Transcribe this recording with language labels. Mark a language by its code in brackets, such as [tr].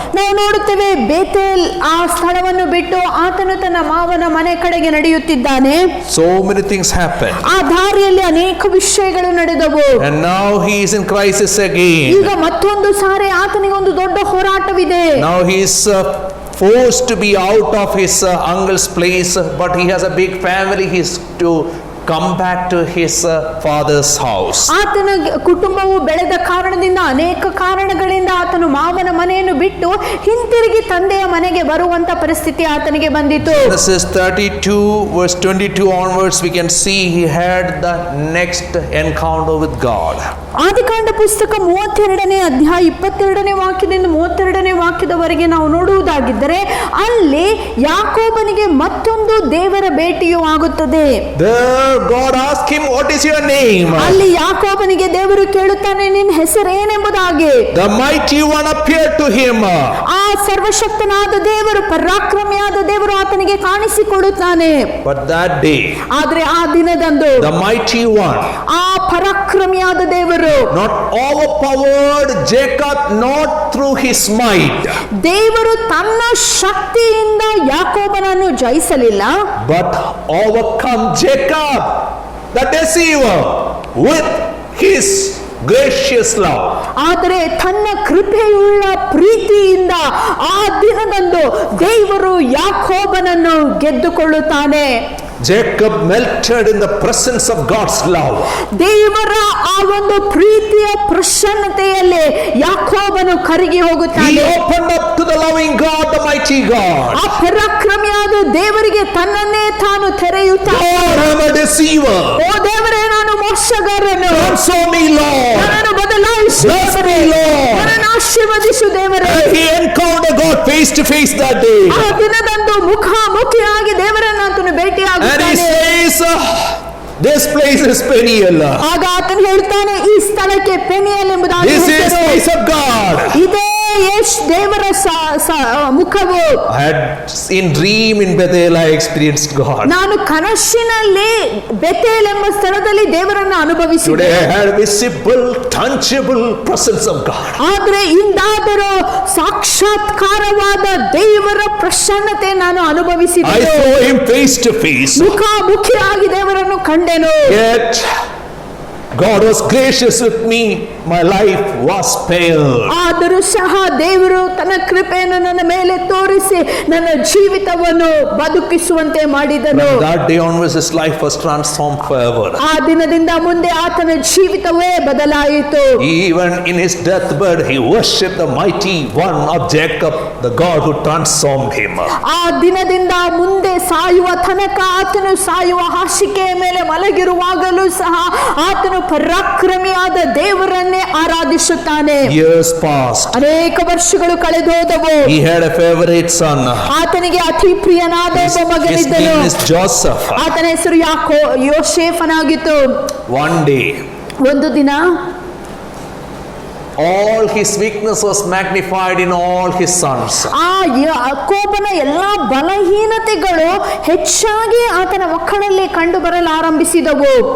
[kn] ನಾವು ನೋಡುತ್ತೇವೆ, ಬೇತೇಲ್ ಆ ಸ್ಥಳವನ್ನು ಬಿಟ್ಟು ಆತನು ತನ್ನ ಮಾವನ ಮನೆ ಕಡೆಗೆ ನಡೆಯುತ್ತಿದ್ದಾನೆ. [en] So many things happened. [kn] ಆ ದಾರಿಯಲ್ಲಿ ಅನೇಕ ವಿಷಯಗಳು ನಡೆದವು. [en] And now he is in crisis again. [kn] ಈಗ ಮತ್ತೊಂದು ಸಾರಿ ಆತನಿಗೆ ಒಂದು ದೊಡ್ಡ ಹೋರಾಟವಿದೆ. [en] Now he is forced to be out of his uncle's place, but he has a big family. He is to come back to his father's house. [kn] ಆತನ ಕುಟುಂಬವು ಬೆಳೆದ ಕಾರಣದಿಂದ, ಅನೇಕ ಕಾರಣಗಳಿಂದ ಆತನು ಮಾವನ ಮನೆಯನ್ನು ಬಿಟ್ಟು ಹಿಂತಿರುಗಿ ತಂದೆಯ ಮನೆಗೆ ಬರುವಂತ ಪರಿಸ್ಥಿತಿ ಆತನಿಗೆ ಬಂದಿತು. [en] Genesis 32 verse 22 onwards, we can see he had the next encounter with God. [kn] ಆದಿಕಾಂಡ ಪುಸ್ತಕ 32ನೇ ಅಧ್ಯಾಯ 22ನೇ ವಾಕ್ಯದಿಂದ 32ನೇ ವಾಕ್ಯದವರೆಗೆ ನಾವು ನೋಡುವುದಾಗಿದ್ದರೆ, ಅಲ್ಲಿ ಯಾಕೋಬನಿಗೆ ಮತ್ತೊಂದು ದೇವರ ಭೇಟಿಯೂ ಆಗುತ್ತದೆ. [en] There God asked him, what is your name? [kn] ಅಲ್ಲಿ ಯಾಕೋಬನಿಗೆ ದೇವರು ಕೇಳುತ್ತಾನೆ, ನಿನ್ನ ಹೆಸರೇನೆಂಬುದಾಗಿ. [en] The mighty one appeared to him. [kn] ಆ ಸರ್ವಶಕ್ತನಾದ ದೇವರು, ಪರಾಕ್ರಮಿಯಾದ ದೇವರು ಆತನಿಗೆ ಕಾಣಿಸಿಕೊಡುತ್ತಾನೆ. [en] But that day, [kn] ಆದ್ರೆ ಆ ದಿನದಂದು [en] the mighty one, [kn] ಆ ಪರಾಕ್ರಮಿಯಾದ ದೇವರು [en] not overpowered Jacob, not through his might, [kn] ದೇವರು ತನ್ನ ಶಕ್ತಿಯಿಂದ ಯಾಕೋಬನನ್ನು ಜಯಿಸಲಿಲ್ಲ, [en] but overcome Jacob, the deceiver, with his gracious love. [kn] ಆದರೆ ತನ್ನ ಕೃಪೆಯುಳ್ಳ ಪ್ರೀತಿಯಿಂದ ಆ ದಿನದಂದು ದೇವರು ಯಾಕೋಬನನ್ನು ಗೆದ್ದುಕೊಳ್ಳುತ್ತಾನೆ. [en] Jacob melted in the presence of God's love. [kn] ದೇವರ ಆ ಒಂದು ಪ್ರೀತಿಯ ಪ್ರಸನ್ನತೆಯಲ್ಲಿ ಯಾಕೋಬನು ಕರಗಿ [en] He [kn] ಹೋಗುತ್ತಾನೆ. [en] opened up to the loving God, the mighty God. [kn] ಆ ಪರಾಕ್ರಮಿಯಾದ ದೇವರಿಗೆ ತನ್ನನ್ನೇ ತಾನು ತೆರೆಯುತ್ತಾನೆ. [en] Lord, I am a deceiver. [kn] ಓ ದೇವರೇ, ನಾನು ಮೋಸಗಾರನು, [en] Transform me, Lord. [kn] ನನ್ನನ್ನು ಬದಲಾಯಿಸು [en] Bless [kn] ದೇವರೇ, [en] me, Lord. [kn] ನನ್ನನ್ನು ಆಶೀರ್ವದಿಸು ದೇವರೇ. [en] And he encountered God face to face that day. [kn] ಆ ದಿನದಂದು ಮುಖಾಮುಖಿಯಾಗಿ ದೇವರನ್ನು ಆತನು [en] And he [kn] ಭೇಟಿಯಾಗುತ್ತಾನೆ. [en] says, this place is Peniel. [kn] ಆಗ ಆತನು ಹೇಳ್ತಾನೆ, ಈ ಸ್ಥಳಕ್ಕೆ ಪೆನಿಯಲ್ ಎಂಬುದಾಗಿ [en] This is [kn] ಹೆಸರು. [en] place of God. [kn] ಇದೇ ದೇವರ ಮುಖವು. [en] I had in dream in Bethel I experienced God. [kn] ನಾನು ಕನಸಿನಲ್ಲಿ ಬೆತೇಲ್ ಎಂಬ ಸ್ಥಳದಲ್ಲಿ ದೇವರನ್ನು ಅನುಭವಿಸಿದೆ. [en] Today I had visible, tangible presence of God. [kn] ಆದ್ರೆ ಇಂದಾದರೂ ಸಾಕ್ಷಾತ್ಕಾರವಾದ ದೇವರ ಪ್ರಸನ್ನತೆ ನಾನು ಅನುಭವಿಸಿದೆ. [en] I saw him face to face. [kn] ಮುಖಾಮುಖಿಯಾಗಿ ದೇವರನ್ನು ಕಂಡೆನು. [en] Yet God was gracious with me. My life was spared. [kn] ಆದರೂ ಸಹ ದೇವರು ತನ್ನ ಕೃಪೆಯನ್ನು ನನ್ನ ಮೇಲೆ ತೋರಿಸಿ ನನ್ನ ಜೀವಿತವನ್ನು ಬದುಕಿಸುವಂತೆ ಮಾಡಿದನು. [en] From that day onwards his life was transformed forever. [kn] ಆ ದಿನದಿಂದ ಮುಂದೆ ಆತನ ಜೀವಿತವೇ ಬದಲಾಯಿತು. [en] Even in his deathbed he worshipped the mighty one of Jacob, the God who transformed him. [kn] ಆ ದಿನದಿಂದ ಮುಂದೆ ಸಾಯುವ ತನಕ ಆತನು ಸಾಯುವ ಹಾಸಿಗೆಯ ಮೇಲೆ ಮಲಗಿರುವಾಗಲೂ ಸಹ ಆತನು ಪರಾಕ್ರಮಿಯಾದ ದೇವರನ್ನೇ ಆರಾಧಿಸುತ್ತಾನೆ. [en] Years passed. [kn] ಅನೇಕ ವರ್ಷಗಳು ಕಳೆದೋದವು. [en] He had a favorite son. [kn] ಆತನಿಗೆ ಅತಿ ಪ್ರಿಯನಾದ ಒಬ್ಬ [en] His [kn] ಮಗನಿದ್ದನು. [en] name is Joseph. [kn] ಆತನ ಹೆಸರು ಯೋಸೇಫನಾಗಿತ್ತು. [en] One day [kn] ಒಂದು ದಿನ [en] all his weakness was magnified in all his sons. [kn] ಆ ಯಾಕೋಬನ ಎಲ್ಲಾ ಬಲಹೀನತೆಗಳು ಹೆಚ್ಚಾಗಿ ಆತನ ಮಕ್ಕಳಲ್ಲಿ ಕಂಡು ಬರಲಾರಂಭಿಸಿದವು.